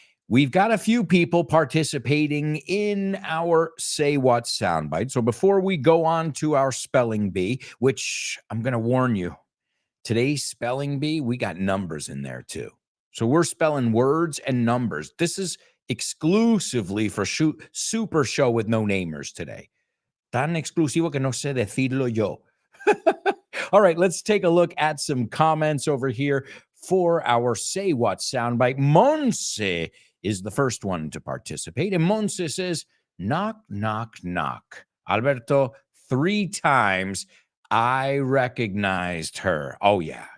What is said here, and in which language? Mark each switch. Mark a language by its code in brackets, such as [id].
[en] We've got a few people participating in our Say What soundbite. So before we go on to our spelling bee, which I'm going to warn you, today's spelling bee, we got numbers in there too. So we're spelling words and numbers. This is exclusively for Super Show with no namers today. [es] Tan exclusivo que no sé decirlo yo. [en] All right, let's take a look at some comments over here for our Say What soundbite. Monse is the first one to participate. And Monse says, knock, knock, knock. Alberto, 3 times I recognized her. Oh, yeah.